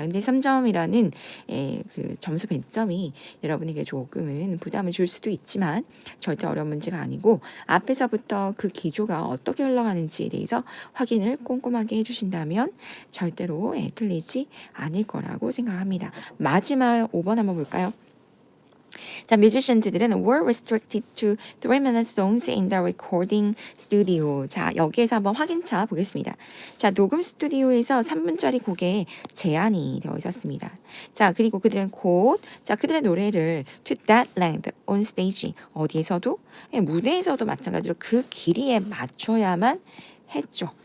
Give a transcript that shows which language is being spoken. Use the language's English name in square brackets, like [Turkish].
[Korean] 근데 3점이라는 그 점수 배점이 여러분에게 조금은 부담을 줄 수도 있지만 절대 어려운 문제가 아니고 앞에서부터 그 기조가 어떻게 흘러가는지에 대해서 확인을 꼼꼼하게 해주신다면 절대로 틀리지 않을 거라고 생각합니다. 마지막 5번 한번 볼까요? [English] 자, [Korean] 뮤지션들은 [English] were restricted to 3-minute songs in the recording studio. [Korean] 자, 여기에서 한번 확인차 보겠습니다. 자, 녹음 스튜디오에서 3분짜리 곡에 제한이 되어 있었습니다. 자, 그리고 그들은 자, 그들의 노래를 [English] to that length on stage. [Korean] 어디에서도? 무대에서도 마찬가지로 그 길이에 맞춰야만 했죠.